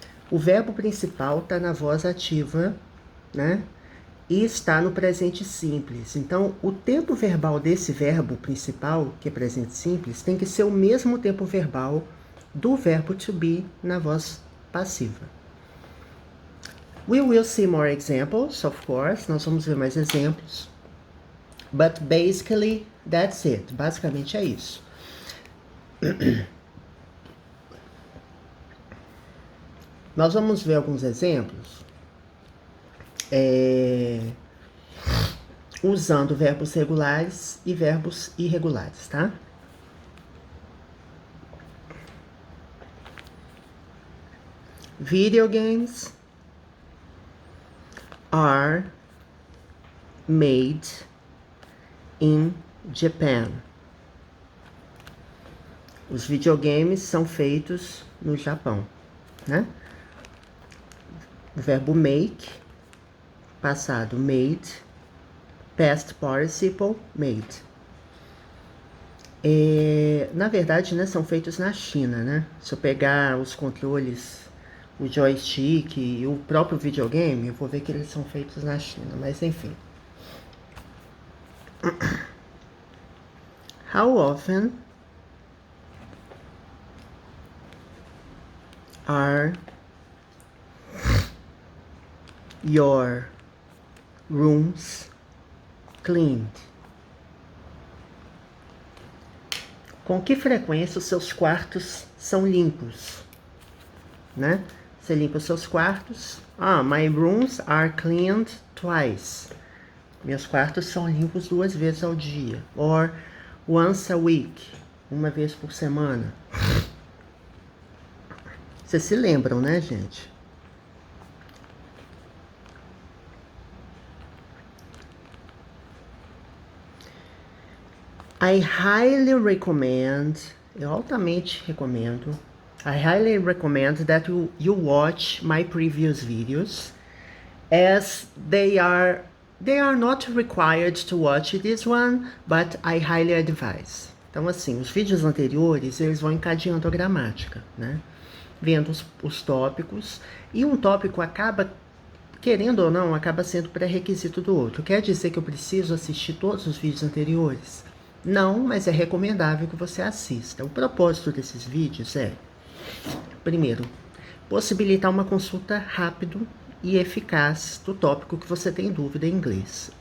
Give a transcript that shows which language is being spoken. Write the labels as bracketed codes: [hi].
[pt] O verbo principal está na voz ativa, né? E está no presente simples. Então, o tempo verbal desse verbo principal, que é presente simples, tem que ser o mesmo tempo verbal do verbo to be na voz passiva. [en] We will see more examples, of course. [pt] Nós vamos ver mais exemplos. [en] But basically, that's it. [pt] Basicamente é isso. Nós vamos ver alguns exemplos usando verbos regulares e verbos irregulares, tá? [en] Video games are made in Japan. [pt] Os videogames são feitos no Japão, né? O verbo make, passado made, past participle made. Na verdade, né, são feitos na China, né? Se eu pegar os controles, o joystick e o próprio videogame, eu vou ver que eles são feitos na China, mas enfim. [en] How often are your rooms cleaned? [pt] Com que frequência os seus quartos são limpos, né? Você limpa os seus quartos. [en] My rooms are cleaned twice. [pt] Meus quartos são limpos 2 vezes ao dia. [en] Or once a week, [pt] uma vez por semana. Vocês se lembram, né, gente? [en] I highly recommend, [pt] eu altamente recomendo, [en] I highly recommend that you watch my previous videos, as they are not required to watch this one, but I highly advise. [pt] Então, assim, os vídeos anteriores, eles vão encadeando a gramática, né? Vendo os tópicos, e um tópico acaba, querendo ou não, acaba sendo pré-requisito do outro. Quer dizer que eu preciso assistir todos os vídeos anteriores? Não, mas é recomendável que você assista. O propósito desses vídeos é, primeiro, possibilitar uma consulta rápida e eficaz do tópico que você tem dúvida em inglês.